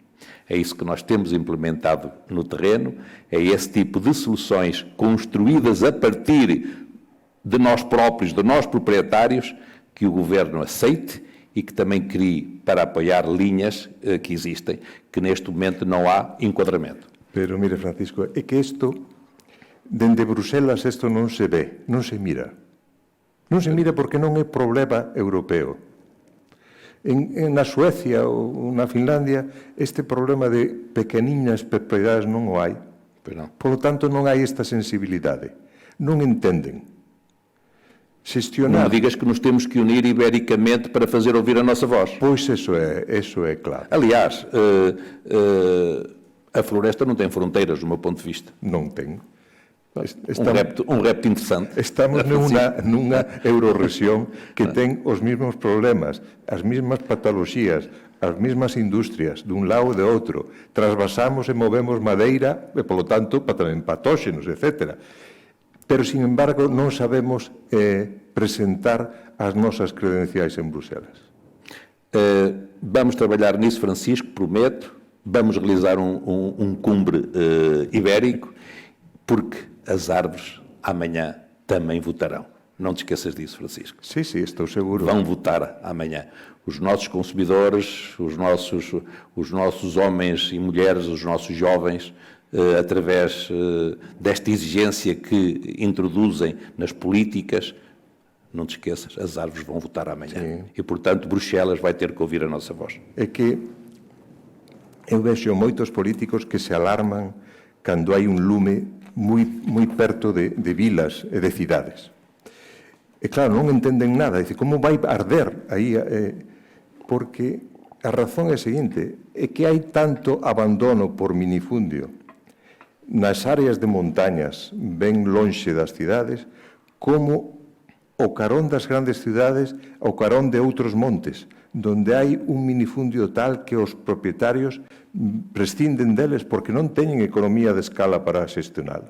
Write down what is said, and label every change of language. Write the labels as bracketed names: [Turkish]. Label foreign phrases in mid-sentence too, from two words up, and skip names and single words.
[Portuguese] É isso que nós temos implementado no terreno, é esse tipo de soluções construídas a partir de nós próprios, de nós proprietários, que o Governo aceite e que também crie para apoiar linhas que existem, que neste momento não há enquadramento. [Galician] Pero, mire, Francisco, é que isto, dende Bruselas, isto non se ve, non se mira. Non se mira porque non é problema europeo. Na Suecia ou na Finlandia, este problema de pequeniñas propiedades non o hai. [Spanish] Por lo tanto, [Galician] non hai esta sensibilidade. Non entenden. [Portuguese] Não me digas que nos temos que unir ibericamente para fazer ouvir a nossa voz. Pois isso é claro. Aliás, a floresta não tem fronteiras, do meu ponto de vista. [Galician] Non ten. [Portuguese] Um repto interessante. [Galician] Estamos nunha eurorrexión que ten os mesmos problemas, as mesmas patoloxías, as mesmas industrias, dun lado e de outro. Trasvasamos e movemos madeira, e, polo tanto, tamén patóxenos, etc. Pero, [Spanish] sin embargo, [Galician] non sabemos presentar as nosas credenciais en Bruselas. [Portuguese] Vamos trabalhar nisso, Francisco, prometo. Vamos realizar um cumbre ibérico, porque as árvores amanhã também votarão. Não te esqueças disso, Francisco. Sim, estou seguro. Vão votar amanhã. Os nossos consumidores, os nossos homens e mulheres, os nossos jovens através desta exigência que introduzem nas políticas, não te esqueças, as árvores vão votar amanhã. Sim. E, portanto, Bruxelas vai ter que ouvir a nossa voz. [Galician] É que eu vexo moitos políticos que se alarman cando hai un lume moi perto de vilas e de cidades. E claro, non entenden nada. Dice, como vai arder aí? Porque a razón é a seguinte, é que hai tanto abandono por minifundio nas áreas de montañas ben lonxe das cidades como o carón das grandes cidades, o carón de outros montes, donde hai un minifundio tal que os propietarios prescinden deles porque non teñen economía de escala para xestionalo.